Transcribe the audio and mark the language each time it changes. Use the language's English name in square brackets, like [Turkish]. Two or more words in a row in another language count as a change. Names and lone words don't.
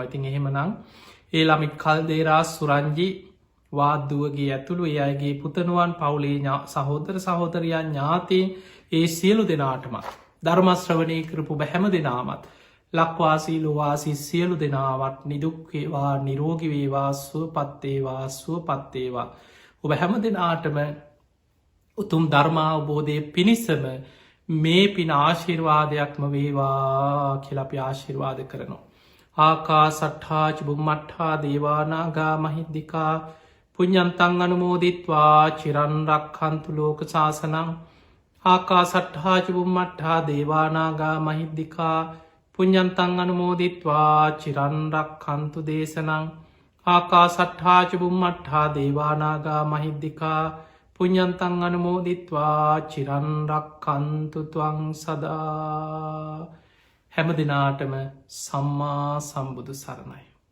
[Sinhala] ඉතින් එහෙමනම් ඒ ළමිත් කල්දේරා සුරංජි වාද්දුවගේ ඇතුළු ඒ අයගේ පුතණුවන් පවුලේ සහෝදර සහෝදරයන් ඥාතීන් ඒ සියලු දෙනාටම ධර්මශ්‍රවණය කරපු බැහැම දෙනාමත් ලක්වාසී ලොවාසි සියලු දෙනාවත් නිදුක්වේවා නිරෝගිවේවා සුවපත්තේවා සුවපත්තේවා. ඔබ හැම දෙනාටම උතුම් ධර්මාවබෝධය පිණිසම මේ පින ආශිර්වාදයක්ම වේවා කියලපි ආශිර්වාද කරනවා. [Pali] ආකා සට්හාච බුම්මට්හා දේවානාගා මහිද්දිකා පුඤ්ඤන්තං අනුමෝදිත්වා චිරන්රක්ඛන්තු ලෝක සාසනං. ආකා සට්හාච බුම්මට්හා දේවානාගා මහිද්දිකා පුඤ්ඤන්තං අනුමෝදිත්වා චිරන්රක්ඛන්තු දේශනං. ආකා සට්හාච බුම්මට්හා දේවානාගා මහිද්දිකා පුඤ්ඤන්තං අනුමෝදිත්වා චිරන්රක්ඛන්තු ත්වං සදා. [Sinhala] හැම දිනාටම සම්මා සම්බුදු සරණයි.